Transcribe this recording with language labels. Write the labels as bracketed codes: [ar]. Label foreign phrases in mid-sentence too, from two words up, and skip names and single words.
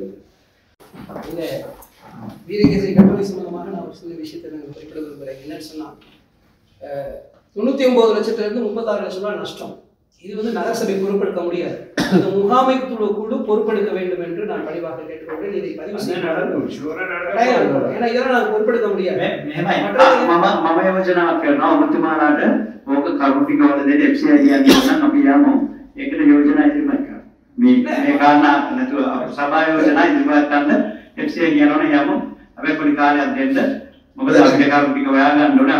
[ta] இந்த வீரகேசரி கட்டுரை சம்பந்தமாக நான் ஒரு சில விஷயத்தை நாங்கள் குறிப்பிட விரும்புகிறேன். என்னன்னு சொன்னால் 99 லட்சத்திலிருந்து 36 லட்சம் ரூபாய் நஷ்டம். இது நகரசபை பொறுப்பெடுக்க முடியாது. அந்த முகாமைத்துவ குழு பொறுப்பெடுக்க வேண்டும் என்று நான் பணிவாக கேட்டுக்கொண்டேன். இதை பதிவு செய்ய ஏன்னா இதெல்லாம் நான் பொறுப்பெடுக்க முடியாது. [si] මම යෝජනාවක් කරනවා ඔබතුමාලාට ඕක කරුණු ටික වල දෙන්න FCI කියන්නේ නම් අපි යමු. ඒකට යෝජනා ඉදිරිපත් කරමු. මේ කාරණා නැතුව සභා යෝජනා ඉදිරිපත් කරන්න FCI කියනවනේ යමු. අපි පොඩි කාලයක් දෙන්න. මොකද අපිට කරුණු ටික හොයා ගන්න ඕනේ.